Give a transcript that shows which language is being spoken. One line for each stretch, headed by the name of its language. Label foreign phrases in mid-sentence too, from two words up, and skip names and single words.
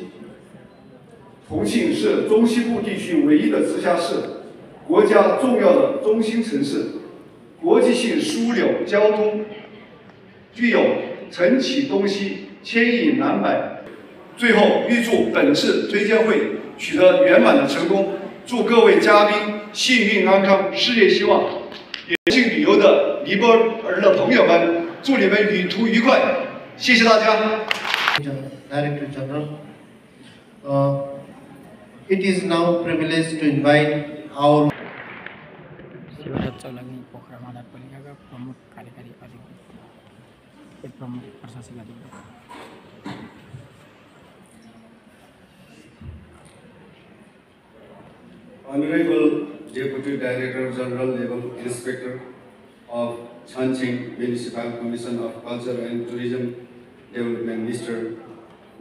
Chinese: 重庆是中西部地区唯一的直辖市，国家重要的中心城市，国际性枢纽交通，具有承启东西、牵引南北。最后，预祝本次推荐会取得圆满的成功，祝各位嘉宾幸运安康，事业希望。也请旅游的尼泊尔的朋友们，祝你们旅途愉快，谢谢大家。
English: Director General, it is now privileged to invite our
Nepali: शिवराज चौलागी पोखरा महानगरपालिकाका प्रमुख कार्यकारी अधिकारी प्रमुख प्रशासनिक अधिकारी।
English: Honorable Deputy Director General Level Inspector of Chongqing Municipal Commission of Culture and Tourism Development, Mr.